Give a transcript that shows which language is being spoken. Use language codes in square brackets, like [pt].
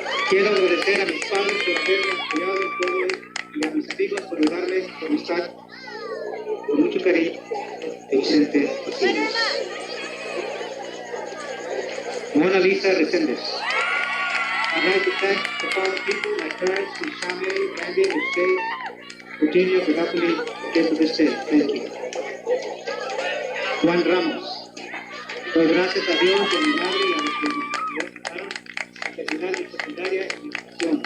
[es] Quiero agradecer a mis padres por haberme apoyado en todo y a mis amigos por ayudarme con amistad. Con mucho cariño, Vicente Pasillas. Mona Lisa Reséndez. [en] I'd like to thank the following people, my parents, Shame, Randy, Jose, Virginia, for helping me get to this day. Thank you. Juan Ramos. [es] Doy gracias a Dios, a mi madre y a los que me ayudaron a terminar mi secundaria y mi educación.